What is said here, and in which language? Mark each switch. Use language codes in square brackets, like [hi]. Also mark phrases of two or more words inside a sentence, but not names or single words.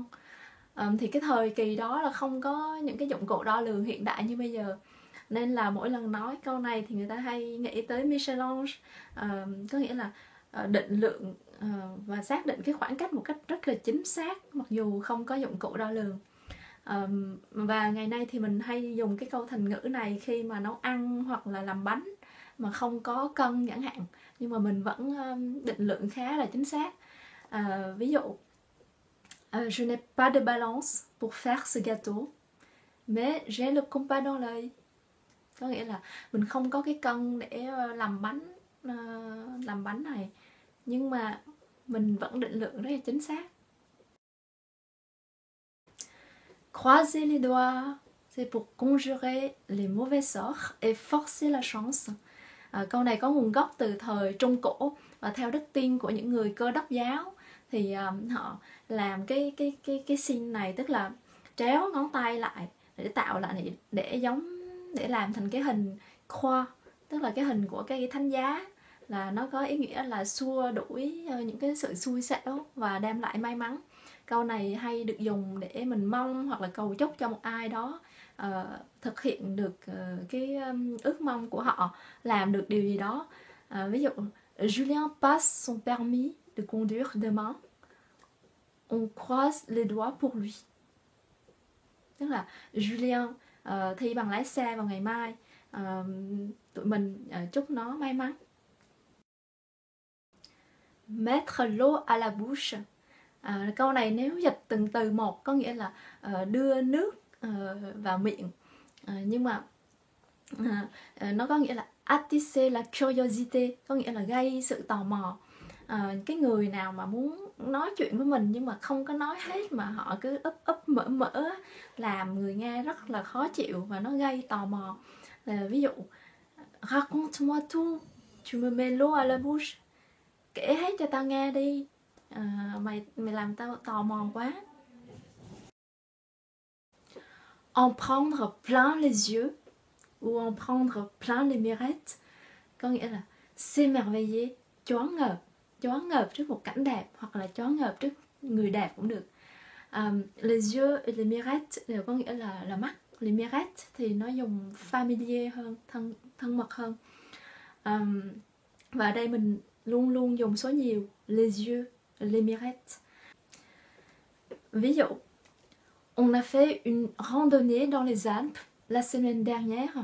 [vi] Thì cái thời kỳ đó là không có những cái dụng cụ đo lường hiện đại như bây giờ, nên là mỗi lần nói câu này thì người ta hay nghĩ tới Michel-Ange, có nghĩa là định lượng và xác định cái khoảng cách một cách rất là chính xác mặc dù không có dụng cụ đo lường. Và ngày nay thì mình hay dùng cái câu thành ngữ này khi mà nấu ăn hoặc là làm bánh mà không có cân chẳng hạn, nhưng mà mình vẫn định lượng khá là chính xác. Ví dụ [fr] Je n'ai pas de balance pour faire ce gâteau, mais j'ai le compas dans l'œil. [vi] Có nghĩa là mình không có cái cân để làm bánh này, nhưng mà mình vẫn định lượng rất là chính xác. [fr] Croiser les doigts, c'est pour conjurer les mauvais sorts et forcer la chance. [vi] Câu này có nguồn gốc từ thời Trung Cổ và theo đức tin của những người Cơ Đốc giáo thì họ làm cái sign này, tức là tréo ngón tay lại để tạo lại để làm thành cái hình croix, tức là cái hình của cây thánh giá, là nó có ý nghĩa là xua đuổi những cái sự xui xẻo và đem lại may mắn. Câu này hay được dùng để mình mong hoặc là cầu chúc cho một ai đó thực hiện được cái ước mong của họ, làm được điều gì đó. Ví dụ [fr] Julien passe son permis de conduire demain. On croise les doigts pour lui. [vi] Tức là Julien thi bằng lái xe vào ngày mai, tụi mình chúc nó may mắn. [fr] Mettre l'eau à la bouche. [vi] Câu này nếu dịch từng từ một có nghĩa là đưa nước vào miệng, nhưng mà nó có nghĩa là [fr] attiser la curiosité, [vi] có nghĩa là gây sự tò mò. Cái người nào mà muốn nói chuyện với mình nhưng mà không có nói hết mà họ cứ ấp mở làm người nghe rất là khó chịu và nó gây tò mò. Ví dụ [fr] raconte-moi tout, tu me mets l'eau à la bouche. [vi] Kể hết cho tao nghe đi, mày làm tao tò mò quá. [fr] En prendre plein les yeux ou en prendre plein les mirettes, [vi] có nghĩa là s'émerveiller, choáng ngợp trước một cảnh đẹp, hoặc là choáng ngợp trước người đẹp cũng được. [fr] Les yeux et les mirettes [vi] đều có nghĩa là mắt. [fr] Les mirettes [vi] thì nó dùng familier hơn, thân mật hơn. Và ở đây mình luôn luôn dùng số nhiều, [fr] les yeux, les mirettes. [vi] Ví dụ, [fr] on a fait une randonnée dans les Alpes la semaine dernière.